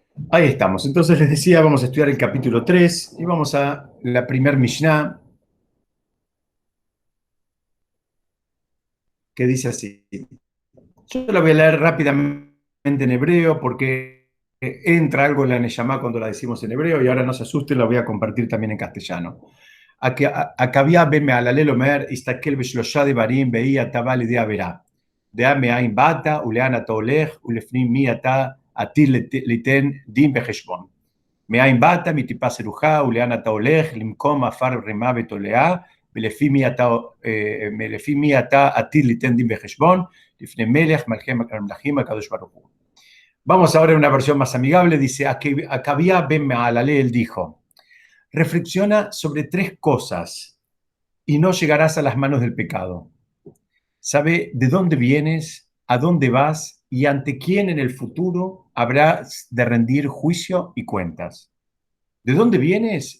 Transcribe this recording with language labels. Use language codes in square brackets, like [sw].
[es] Ahí estamos. Entonces les decía, vamos a estudiar el capítulo 3 y vamos a la primer Mishnah, que dice así. Yo la voy a leer rápidamente en hebreo porque entra algo en la Neyamá cuando la decimos en hebreo y ahora no se asusten, la voy a compartir también en castellano. [he] עקביה בן מהללל אומר, הסתכל בשלושה דברים והיא אתה בא לידי עבירה. דעה מאין באת ולאן אתה הולך ולפנים מי אתה עתיד ליתן דין וחשבון. מאין באת מטיפה סרוחה ולאן אתה הולך למקום עפר רימה ותולעה ולפי מי אתה עתיד ליתן דין וחשבון לפני מלך מלכי המלכים הקדוש ברוך הוא. [es] Vamos ahora a una versión más amigable. Dice, Acabía ben Maalalel dijo, reflexiona sobre tres cosas y no llegarás a las manos del pecado. Sabe de dónde vienes, a dónde vas y ante quién en el futuro habrás de rendir juicio y cuentas. ¿De dónde vienes?